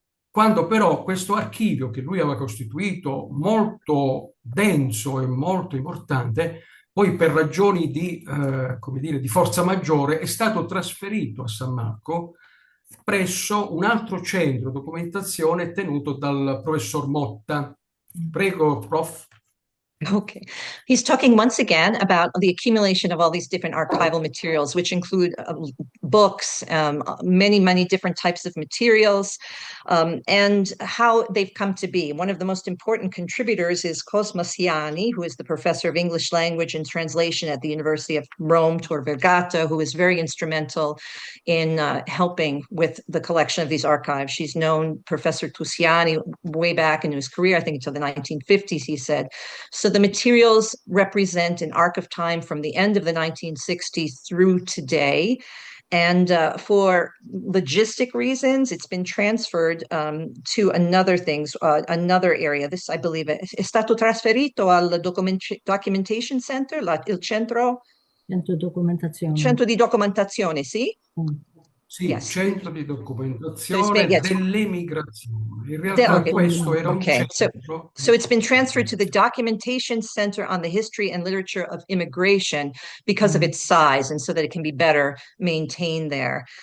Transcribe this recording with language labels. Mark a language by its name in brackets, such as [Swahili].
[Italian] quando però questo archivio che lui aveva costituito molto denso e molto importante, poi per ragioni come dire, di forza maggiore è stato trasferito a San Marco presso un altro centro documentazione tenuto dal professor Motta. Prego, prof. [English] Okay. He's talking once again about the accumulation of all these different archival materials, which include books, many, many different types of materials, and how they've come to be. One of the most important contributors is Cosma Siani, who is the professor of English language and translation at the University of Rome, Tor Vergata, who is very instrumental in helping with the collection of these archives. She's known Professor Tusiani way back in his career, I think until the 1950s, he said. So the materials represent an arc of time from the end of the 1960s through today. And for logistic reasons, it's been transferred to another area. This, I believe, [Italian] è stato trasferito al Documentation Center, il centro? Centro di documentazione, sì? Sì, [English] yes. [Italian] Centro di documentazione dell'emigrazione. In realtà questo era un centro. [English] So it's been transferred to the Documentation Center on the History and Literature of Immigration because of its size and so that it can be better maintained there.